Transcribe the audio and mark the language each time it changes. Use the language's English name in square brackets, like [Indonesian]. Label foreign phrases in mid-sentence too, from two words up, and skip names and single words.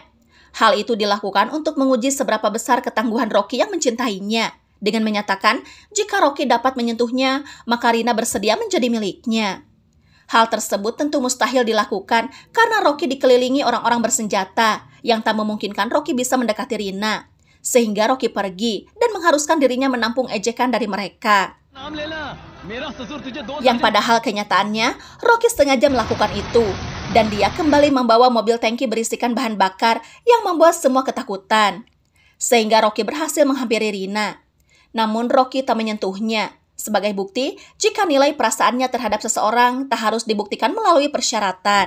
[Indonesian] Hal itu dilakukan untuk menguji seberapa besar ketangguhan Rocky yang mencintainya, dengan menyatakan jika Rocky dapat menyentuhnya, maka Rina bersedia menjadi miliknya. Hal tersebut tentu mustahil dilakukan karena Rocky dikelilingi orang-orang bersenjata yang tak memungkinkan Rocky bisa mendekati Rina. Sehingga Rocky pergi dan mengharuskan dirinya menampung ejekan dari mereka. [Hindi] मेरा ससुर तुझे 2 [Indonesian] Yang padahal kenyataannya, Rocky sengaja melakukan itu. Dan dia kembali membawa mobil tangki berisikan bahan bakar yang membuat semua ketakutan. Sehingga Rocky berhasil menghampiri Rina. Namun Rocky tak menyentuhnya. Sebagai bukti, jika nilai perasaannya terhadap seseorang tak harus dibuktikan melalui persyaratan.